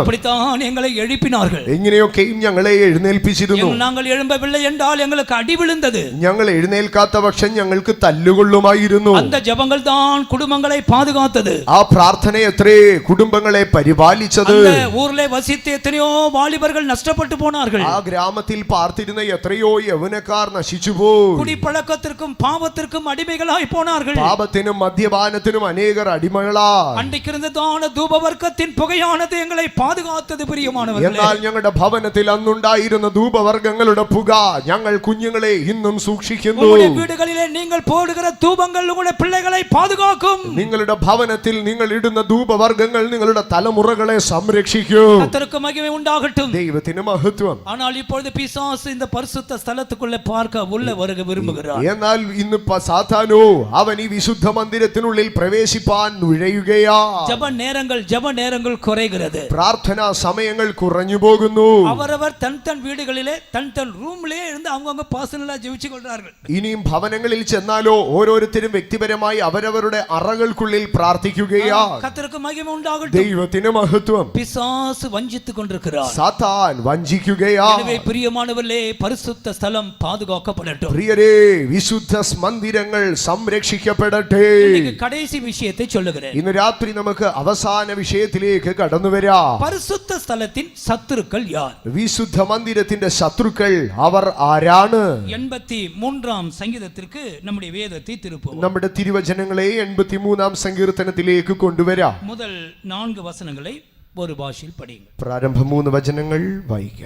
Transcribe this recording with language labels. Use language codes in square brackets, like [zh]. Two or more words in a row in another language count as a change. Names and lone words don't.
[ta] அப்படித்தான் எங்களை எழுப்பினார்கள். [ml] എങ്ങനെയൊക്കെയും ഞങ്ങളെ എഴുന്നേൽപ്പിച്ചിരുന്നു. [ta] நாங்கள் எழும்பவில்லை என்றால் எங்களுக்கு அடி விழுந்தது. [ml] ഞങ്ങൾ എഴുന്നേൽക്കാത്ത പക്ഷം ഞങ്ങൾക്ക് തല്ലുകൊള്ളുമായിരുന്നു. [ta] அந்த ஜெபங்கள் தான் குடும்பங்களை பாதுகாத்தது. [ml] ആ പ്രാർത്ഥന എത്രേ കുടുംബങ്ങളെ പരിപാലിച്ചത്. [ta] அந்த ஊர்ல வசித்த எத்தனையோ வாலிபர்கள் நஷ்டப்பட்டு போனார்கள். [ml] ആ ഗ്രാമത്തിൽ പാർത്തിരുന്ന എത്രയോ യൗവനക്കാർ നശിച്ചുപോയി. [ta] குடிப்பழக்கத்திற்கும் பாவத்திற்கும் அடிமைகளாய் போனார்கள். [ml] പാപത്തിനും മദ്യപാനത്തിനും അനേകർ അടിമകളായി. [ta] அன்றைக்கிருந்ததான தூபவர்க்கத்தின் புகையானது எங்களை பாதுகாத்தது பிரியமானவர்களே. [ml] എന്നാൽ ഞങ്ങളുടെ ഭവനത്തിൽ അന്നുണ്ടായിരുന്ന ധൂപവർഗ്ഗങ്ങളുടെ പുക ഞങ്ങൾ കുഞ്ഞുങ്ങളെ ഇന്നും സൂക്ഷിക്കുന്നു. [ta] உங்களுடைய வீடுகளிலே நீங்கள் போடுகிற தூபங்கள் உங்களுடைய பிள்ளைகளை பாதுகாக்கும். [ml] നിങ്ങളുടെ ഭവനത്തിൽ നിങ്ങൾ ഇടുന്ന ധൂപവർഗ്ഗങ്ങൾ നിങ്ങളുടെ തലമുറകളെ സംരക്ഷിക്കും. [ta] கர்த்தருக்கு மகிமை உண்டாகட்டும். [ml] ദൈവത്തിന് മഹത്വം. [ta] ஆனால் இப்பொழுது பிசாசு இந்த பரிசுத்த ஸ்தலத்துக்குள்ளே பார்க்க உள்ள வருக விரும்புகிறார். [ml] എന്നാൽ ഇന്ന് സാത്താനോ അവൻ ഈ വിശുദ്ധ മന്ദിരത്തിനുള്ളിൽ പ്രവേശിപ്പാൻ നുഴയുകയാ. [ta] ஜெப நேரங்கள் குறைகிறது. [ml] പ്രാർത്ഥനാ സമയങ്ങൾ കുറഞ്ഞു പോകുന്നു. [ta] அவரவர் தன் வீடுகளிலே தன் ரூம்லயே இருந்து அவங்க பர்சனலா ஜெபிச்சு கொள்றார்கள். [ml] ഇനിയും ഭവനങ്ങളിൽ ചെന്നാലോ ഓരോരുത്തരും വ്യക്തിപരമായി അവരവരുടെ അറകൾക്കുള്ളിൽ പ്രാർത്ഥിക്കുകയാ. [ta] கர்த்தருக்கு மகிமை உண்டாகட்டும். [ml] ദൈവത്തിന് മഹത്വം. [ta] பிசாசு வஞ்சித்துக் கொண்டிருக்கிறார். [ml] സാത്താൻ വഞ്ചിക്കുകയാ. [ta] எனவே பிரியமானவர்களே, பரிசுத்த ஸ்தலம் பாதுகாக்கப்படட்டும். [ml] പ്രിയരേ, വിശുദ്ധ മന്ദിരങ്ങൾ സംരക്ഷിക്കപ്പെടട്ടെ. [ta] இன்னைக்கு கடைசி விஷயத்தை சொல்லுகிறேன். [ml] ഇന്ന് രാത്രി നമുക്ക് അവസാന വിഷയത്തിലേക്ക് കടന്നു വരാം. [ta] பரிசுத்த ஸ்தலத்தின் சத்துருக்கள் யார்? [ml] വിശുദ്ധ മന്ദിരത്തിന്റെ ശത്രുക്കൾ അവർ ആരാണ്? 83 സങ്കീർത്തനത്തിലേക്ക് നമ്മുടെ വേദത്തെ തിരുപ്പും. നമ്മുടെ തിരുവചനങ്ങളെ 83 സങ്കീർത്തനത്തിലേക്ക് കൊണ്ടുവരാം. முதல் 4 വചനങ്ങളെ ഒരു ഭാഷയിൽ പഠിക്കുക. പ്രാരംഭ 3 വചനങ്ങൾ വായിക്കാം.